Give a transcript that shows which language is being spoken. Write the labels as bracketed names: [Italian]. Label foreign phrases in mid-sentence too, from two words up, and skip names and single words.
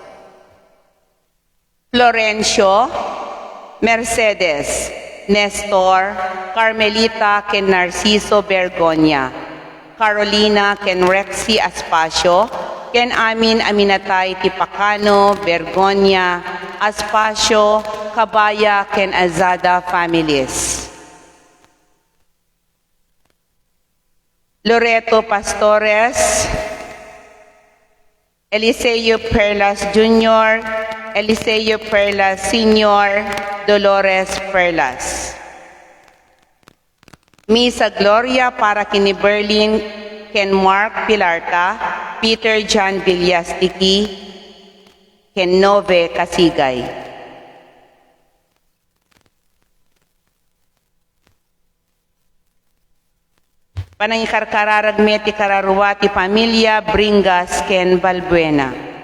[Iloko] Florencio, Mercedes, Nestor, Carmelita ken Narciso Bergonia, Carolina ken Rexy Aspacio, ken amin aminatay ti Pacano, Bergonia, Aspacio, Cabaya ken Azada families. Loreto Pastores, Eliseo Perlas Jr., Eliseo Perlas Sr., Dolores Perlas. Misa Gloria para kini Berlin, ken Mark Pilarta, Peter John Villastiqui, ken Nove Casigay. Panangikarkararag meti kararwati pamilya Bringas ken Balbuena.